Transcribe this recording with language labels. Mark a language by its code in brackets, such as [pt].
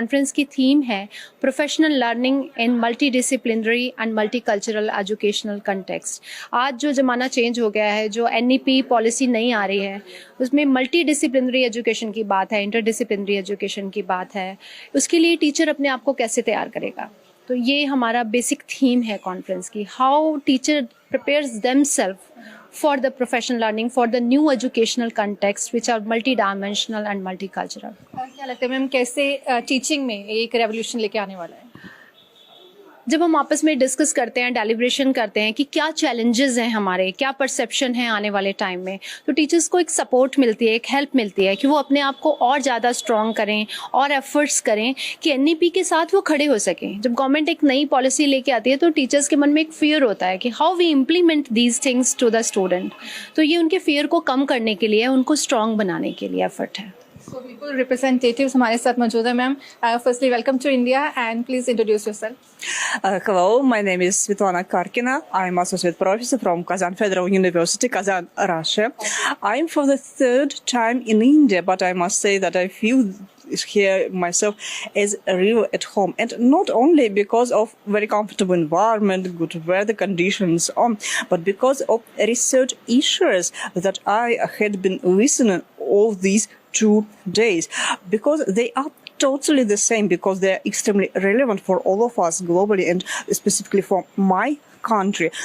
[hi] Conference की theme है professional learning in multi disciplinary and multi cultural educational context. आज जो ज़माना चेंज हो गया है, जो NEP पॉलिसी नहीं आ रही है, उसमें मल्टी डिसिप्लिनरी एजुकेशन की बात है, इंटर डिसिप्लिनरी एजुकेशन की बात है। उसके लिए टीचर अपने आप को कैसे तैयार करेगा, तो ये हमारा बेसिक थीम है कॉन्फ्रेंस की। [en] How teacher prepares themself for the professional learning, for the new educational context which are multi-dimensional and multicultural। [hi] क्या लगता है मैम कैसे टीचिंग में एक रेवोल्यूशन लेके आने वाला है? जब हम आपस में डिस्कस करते हैं, डेलिब्रेशन करते हैं कि क्या चैलेंजेस हैं हमारे, क्या परसेप्शन है आने वाले टाइम में, तो टीचर्स को एक सपोर्ट मिलती है, एक हेल्प मिलती है कि वो अपने आप को और ज़्यादा स्ट्रॉन्ग करें और एफर्ट्स करें कि NEP के साथ वो खड़े हो सकें। जब गवर्नमेंट एक नई पॉलिसी लेके आती है तो टीचर्स के मन में एक फियर होता है कि [en] how we implement these things to the student, [hi] तो ये उनके फियर को कम करने के लिए, उनको स्ट्रॉन्ग बनाने के लिए एफर्ट है। [en] So people representatives [hi] हमारे साथ मौजूद है ma'am. [en] Firstly, welcome to India and please introduce yourself. Hello, my name is Svetlana Karkina. I'm associate professor from Kazan Federal University, Kazan, Russia. I'm for the third time in India, but I must say that I feel here myself as real at home, and not only because of very comfortable environment, good weather conditions, but because of research issues that I had been listening all these 2 days, because they are totally the same, because they are extremely relevant for all of us globally and specifically for my country.